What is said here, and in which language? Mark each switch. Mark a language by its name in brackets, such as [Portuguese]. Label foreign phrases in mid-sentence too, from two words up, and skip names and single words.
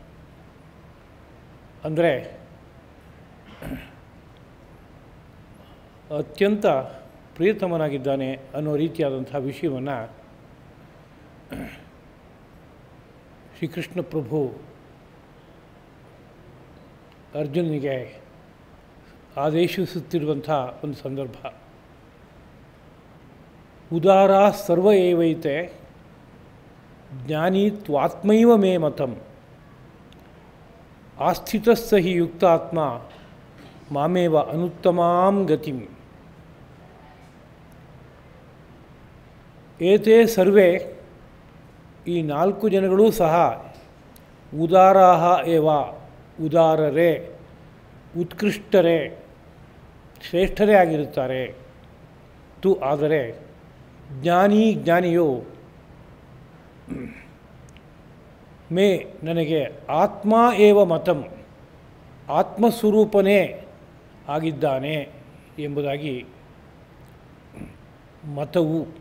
[Kannada] ಅಂದರೆ ಅತ್ಯಂತ ಪ್ರಿಯತಮನಾಗಿದ್ದಾನೆ ಅನ್ನೋ ರೀತಿಯಾದಂಥ ವಿಷಯವನ್ನು ಶ್ರೀಕೃಷ್ಣ ಪ್ರಭು ಅರ್ಜುನನಿಗೆ ಆದೇಶಿಸುತ್ತಿರುವಂಥ ಒಂದು ಸಂದರ್ಭ. [Sanskrit] ಉದಾರ ಸರ್ವ ಏವೈತೆ ಜ್ಞಾನಿ ತ್ವಾತ್ಮೈವ ಮೇ ಮತಂ ಆಸ್ಥಿತಸ್ಸ ಹಿ ಯುಕ್ತಾತ್ಮ ಮಾಮೇವ ಅನುತ್ತಮಾಂ ಗತಿಂ. ಏತೇ ಸರ್ವೇ, [Kannada] ಈ 4 ಜನಗಳೂ ಸಹ [Sanskrit] ಉದಾರಾಹ ಏವ, [Kannada] ಉದಾರರೇ, ಉತ್ಕೃಷ್ಟರೇ, ಶ್ರೇಷ್ಠರೇ ಆಗಿರುತ್ತಾರೆ. ಆದರೆ ಜ್ಞಾನಿಯು ಮೇ, ನನಗೆ [Sanskrit] ಆತ್ಮ ಏವ ಮತಂ, [Kannada] ಆತ್ಮಸ್ವರೂಪನೇ ಆಗಿದ್ದಾನೆ ಎಂಬುದಾಗಿ ಮತವು.